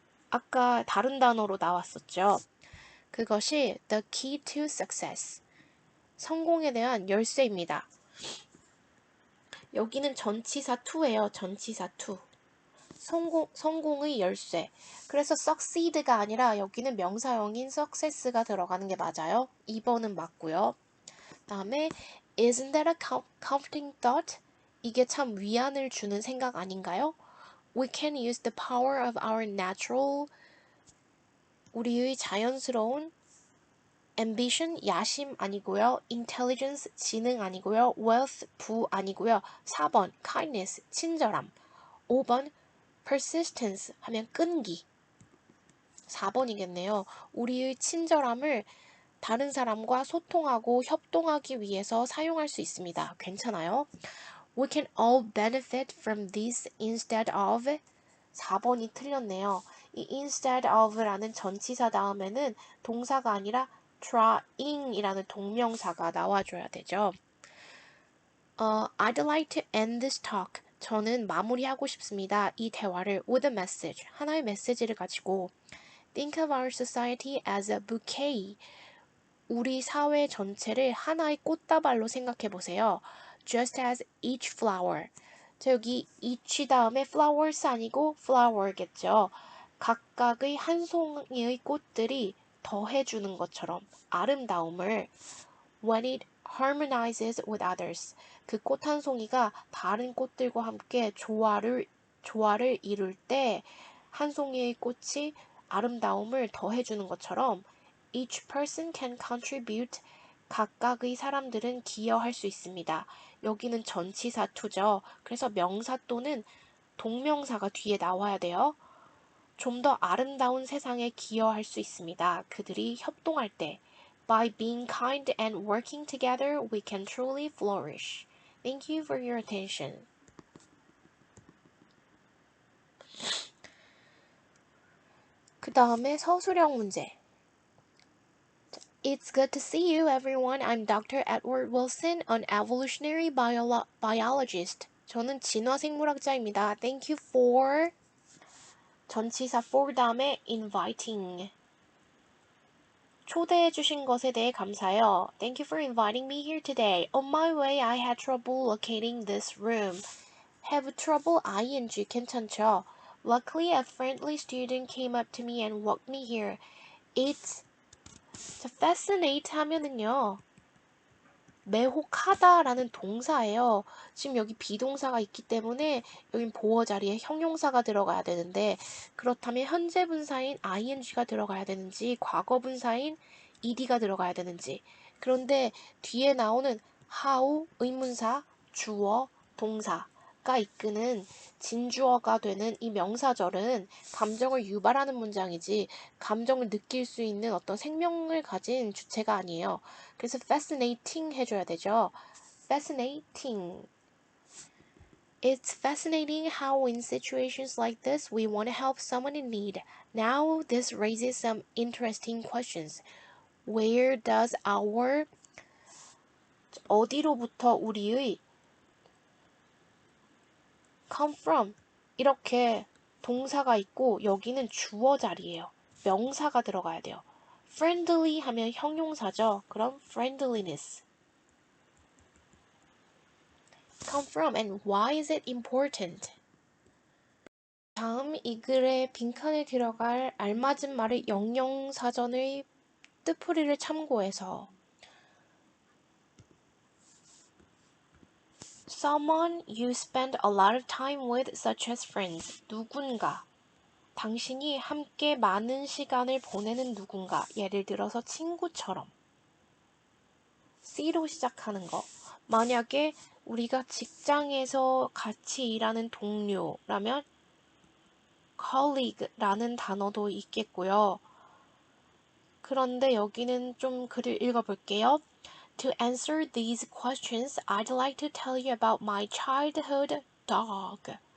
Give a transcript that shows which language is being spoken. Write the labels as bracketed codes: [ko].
[ko] 아까 다른 단어로 나왔었죠. 그것이 [en] the key to success. [ko] 성공에 대한 열쇠입니다. 여기는 전치사 to예요. 전치사 to. 성공의 열쇠. 그래서 succeed가 아니라 여기는 명사형인 success가 들어가는 게 맞아요. 2번은 맞고요. 다음에 [en] isn't that a comforting thought? [ko] 이게 참 위안을 주는 생각 아닌가요? [en] We can use the power of our natural [ko] 우리의 자연스러운 ambition, 야심 아니고요. intelligence, 지능 아니고요. wealth, 부 아니고요. 4번 kindness, 친절함. 5번 persistence 하면 끈기. 4번이겠네요. 우리의 친절함을 다른 사람과 소통하고 협동하기 위해서 사용할 수 있습니다. 괜찮아요? [en] We can all benefit from this instead of [ko] 4번이 틀렸네요. 이 instead of라는 전치사 다음에는 동사가 아니라 trying이라는 동명사가 나와줘야 되죠. [en] I'd like to end this talk. [ko] 저는 마무리하고 싶습니다. 이 대화를 [en] with a message. [ko] 하나의 메시지를 가지고 [en] Think of our society as a bouquet. [ko] 우리 사회 전체를 하나의 꽃다발로 생각해 보세요. [en] Just as each flower. [ko] 자, 여기 each 다음에 flowers 아니고 flower겠죠. 각각의 한 송이의 꽃들이 더해주는 것처럼 아름다움을 [en] when it harmonizes with others. [ko] 그 꽃 한 송이가 다른 꽃들과 함께 조화를 이룰 때 한 송이의 꽃이 아름다움을 더해주는 것처럼 [en] each person can contribute. [ko] 각각의 사람들은 기여할 수 있습니다. 여기는 전치사 to죠. 그래서 명사 또는 동명사가 뒤에 나와야 돼요. 좀 더 아름다운 세상에 기여할 수 있습니다. 그들이 협동할 때. [en] By being kind and working together, we can truly flourish. Thank you for your attention. [ko] 그 다음에 서술형 문제. [en] It's good to see you, everyone. I'm Dr. Edward Wilson, an evolutionary biologist. [ko] 저는 진화생물학자입니다. [en] Thank you for 전치사 for 다음에 inviting. [ko] 초대해 주신 것에 대해 감사해요. [en] Thank you for inviting me here today. On my way, I had trouble locating this room. Have trouble ing [ko] 괜찮죠? [en] Luckily, a friendly student came up to me and walked me here. It's fascinate [ko] 하면은요. 매혹하다라는 동사예요. 지금 여기 비동사가 있기 때문에 여긴 보어 자리에 형용사가 들어가야 되는데 그렇다면 현재 분사인 ing가 들어가야 되는지 과거 분사인 ed가 들어가야 되는지 그런데 뒤에 나오는 how 의문사, 주어, 동사가 이끄는 진주어가 되는 이 명사절은 감정을 유발하는 문장이지 감정을 느낄 수 있는 어떤 생명을 가진 주체가 아니에요. 그래서 fascinating 해줘야 되죠. [en] fascinating. It's fascinating how in situations like this we want to help someone in need. Now this raises some interesting questions. Where does our [ko] 어디로부터 우리의 [en] come from [ko] 이렇게 동사가 있고 여기는 주어 자리예요. 명사가 들어가야 돼요. friendly 하면 형용사죠. 그럼 friendliness. [en] come from and why is it important? [ko] 다음 이 글의 빈칸에 들어갈 알맞은 말의 영영사전의 뜻풀이를 참고해서 [en] Someone you spend a lot of time with such as friends. [ko] 누군가. 당신이 함께 많은 시간을 보내는 누군가. 예를 들어서 친구처럼. C로 시작하는 거. 만약에 우리가 직장에서 같이 일하는 동료라면 colleague라는 단어도 있겠고요. 그런데 여기는 좀 글을 읽어볼게요. [en] To answer these questions, I'd like to tell you about my childhood dog.